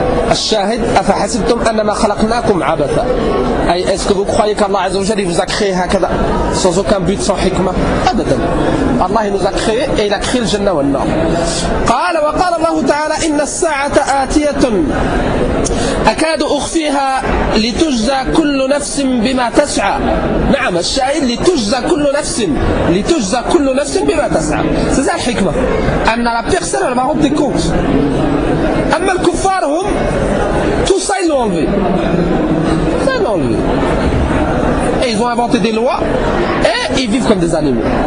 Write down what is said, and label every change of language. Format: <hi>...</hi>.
<ar>الشاهد, أفحسبتم أنما خلقناكم عبثا, أي</ar> <fr>est-ce que vous croyez qu'Allah عز وجل vous a créé هكذا sans aucun but, sans حكمة؟ أبدا. الله nous a créé et il a créé الجنة والنار.</fr> <ar>قال وقال الله تعالى, إن الساعة آتية أكاد أخفيها لتجزى كل نفس بما تسعى. نعم, الشاهد لتجزى كل نفس بما تسعى.</ar> <fr>C'est ça الحكمة, أن la personne elle va rendre compte.</fr> <ar>أما الكفار هم</ar> <fr>tout ça ils l'ont enlevé. Ça ils l'ont enlevé. Et ils ont inventé des lois et ils vivent comme des animaux.</fr>